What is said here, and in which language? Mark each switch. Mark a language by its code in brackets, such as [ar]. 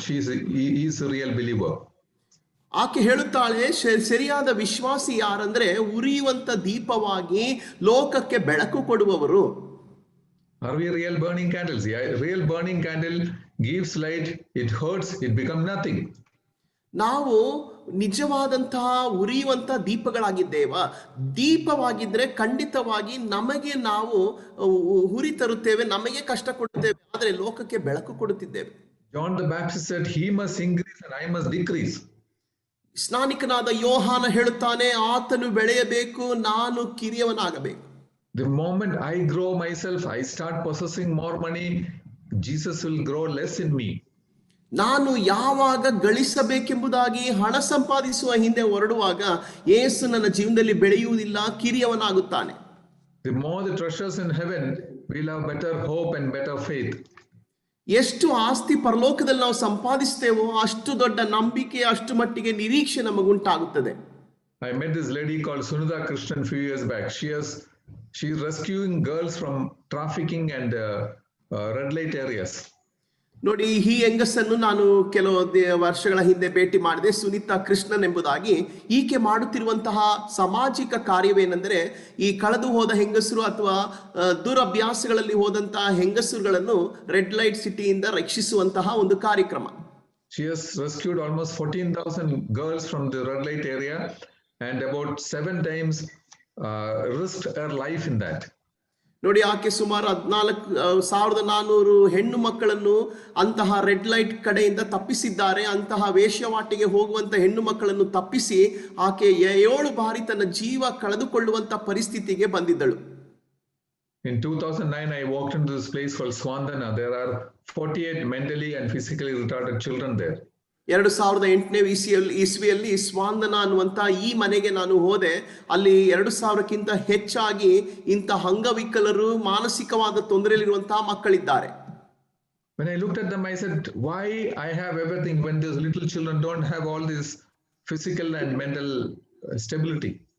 [en] He is a real believer. [kn] ಆಕೆ ಹೇಳುತ್ತಾಳೆ, ಸರಿಯಾದ ವಿಶ್ವಾಸಿ ಯಾರಂದ್ರೆ ಉರಿಯುವಂತ ದೀಪವಾಗಿ ಲೋಕಕ್ಕೆ ಬೆಳಕು ಕೊಡುವವರು. [en] Are we real burning candles? Yeah, real burning candle gives light, it hurts, it becomes nothing. [kn] ನಾವು ನಿಜವಾದಂತಹ ಉರಿಯುವಂತ ದೀಪಗಳಾಗಿದ್ದೇವ? ದೀಪವಾಗಿದ್ರೆ ಖಂಡಿತವಾಗಿ ನಮಗೆ ನಾವು ಹುರಿ ತರುತ್ತೇವೆ, ನಮಗೆ ಕಷ್ಟ ಕೊಡುತ್ತೇವೆ, ಆದ್ರೆ ಲೋಕಕ್ಕೆ ಬೆಳಕು ಕೊಡುತ್ತಿದ್ದೇವೆ. [en] John the Baptist said, he must increase and I must decrease. [kn] ಸ್ನಾನಿಕನಾದ ಯೋಹಾನ ಹೇಳುತ್ತಾನೆ, ಆತನು ಬೆಳೆಯಬೇಕು, ನಾನು ಕಿರಿಯವನಾಗಬೇಕು. [en] The moment I grow myself, I start possessing more money, Jesus will grow less in me. [kn] ನಾನು ಯಾವಾಗ ಗಳಿಸಬೇಕೆಂಬುದಾಗಿ ಹಣ ಸಂಪಾದಿಸುವ ಹಿಂದೆ ಹೊರಡುವಾಗ ಯೇಸು ನನ್ನ ಜೀವನದಲ್ಲಿ ಬೆಳೆಯುವುದಿಲ್ಲ, ಕಿರಿಯವನಾಗುತ್ತಾನೆ. [en] The more the treasures in heaven, we'll have better hope and better faith. [kn] ಎಷ್ಟು ಆಸ್ತಿ ಪರಲೋಕದಲ್ಲಿ ನಾವು ಸಂಪಾದಿಸ್ತೇವೋ ಅಷ್ಟು ದೊಡ್ಡ ನಂಬಿಕೆ, ಅಷ್ಟು ಮಟ್ಟಿಗೆ ನಿರೀಕ್ಷೆ ನಮಗುಂಟಾಗುತ್ತದೆ. [en] I met this lady called Sunitha Krishnan few years back. She's rescuing girls from trafficking and red light areas. [kn] ನೋಡಿ, ಈ ಹೆಂಗಸನ್ನು ನಾನು ಕೆಲವು ವರ್ಷಗಳ ಹಿಂದೆ ಭೇಟಿ ಮಾಡಿದೆ, ಸುನೀತಾ ಕೃಷ್ಣನ್ ಎಂಬುದಾಗಿ. ಈಕೆ ಮಾಡುತ್ತಿರುವಂತಹ ಸಾಮಾಜಿಕ ಕಾರ್ಯವೇನೆಂದರೆ, ಈ ಕಳೆದು ಹೋದ ಹೆಂಗಸರು ಅಥವಾ ದುರಭ್ಯಾಸಗಳಲ್ಲಿ ಹೋದಂತಹ ಹೆಂಗಸರುಗಳನ್ನು ರೆಡ್ ಲೈಟ್ ಸಿಟಿಯಿಂದ ರಕ್ಷಿಸುವಂತಹ ಒಂದು ಕಾರ್ಯಕ್ರಮ. [en] She has rescued almost 14,000 girls from the red light area and about 7 times risked her life in that. [kn] ನೋಡಿ, ಆಕೆ ಸುಮಾರು 14,400 ಹೆಣ್ಣು ಮಕ್ಕಳನ್ನು ಅಂತಹ ರೆಡ್ ಲೈಟ್ ಕಡೆಯಿಂದ ತಪ್ಪಿಸಿದ್ದಾರೆ. ಅಂತಹ ವೇಶ್ಯವಾಟಿಗೆ ಹೋಗುವಂತ ಹೆಣ್ಣು ಮಕ್ಕಳನ್ನು ತಪ್ಪಿಸಿ ಆಕೆ 7 ಬಾರಿ ತನ್ನ ಜೀವ ಕಳೆದುಕೊಳ್ಳುವಂತ ಪರಿಸ್ಥಿತಿಗೆ ಬಂದಿದ್ದಳು. [en] In 2009, I walked into this place called Swandana. There are 48 mentally and physically retarded children there. [kn] 2008ನೇ ಇಸ್ವಿಯಲ್ಲಿ ಸ್ವಾಂದನ ಅನ್ನುವಂತ ಈ ಮನೆಗೆ ನಾನು ಹೋದೆ. ಅಲ್ಲಿ 2,000ಕ್ಕಿಂತ ಹೆಚ್ಚಾಗಿ ಇಂಥ ಅಂಗವಿಕಲರು, ಮಾನಸಿಕವಾದ ತೊಂದರೆಯಲ್ಲಿರುವಂತಹ ಮಕ್ಕಳಿದ್ದಾರೆ. [en] When I looked at them, I said, why I have everything when these little children don't have all this physical and mental stability?